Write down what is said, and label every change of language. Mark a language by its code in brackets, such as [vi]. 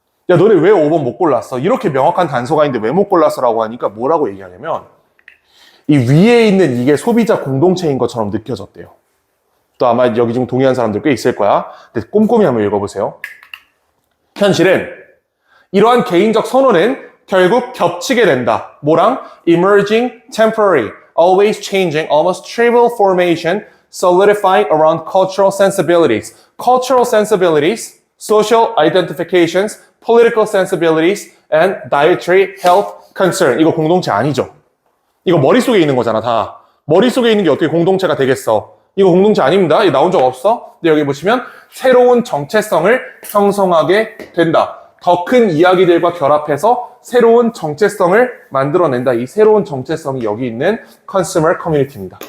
[ko] 야, 너네 왜 5번 못 골랐어? 이렇게 명확한 단서가 있는데 왜 못 골랐어라고 하니까 뭐라고 얘기하냐면 이 위에 있는 이게 소비자 공동체인 것처럼 느껴졌대요. 또 아마 여기 중 동의한 사람들 꽤 있을 거야. 근데 꼼꼼히 한번 읽어보세요. 현실은 이러한 개인적 선호는 결국 겹치게 된다. 뭐랑? [en] Emerging, temporary, always changing, almost trivial formation, solidifying around cultural sensibilities. Cultural sensibilities, social identifications, political sensibilities, and dietary health concern. [ko] 이거 공동체 아니죠? 이거 머릿속에 있는 거잖아, 다. 머릿속에 있는 게 어떻게 공동체가 되겠어? 이거 공동체 아닙니다. 이거 나온 적 없어? 근데 여기 보시면 새로운 정체성을 형성하게 된다. 더 큰 이야기들과 결합해서 새로운 정체성을 만들어낸다. 이 새로운 정체성이 여기 있는 consumer community입니다.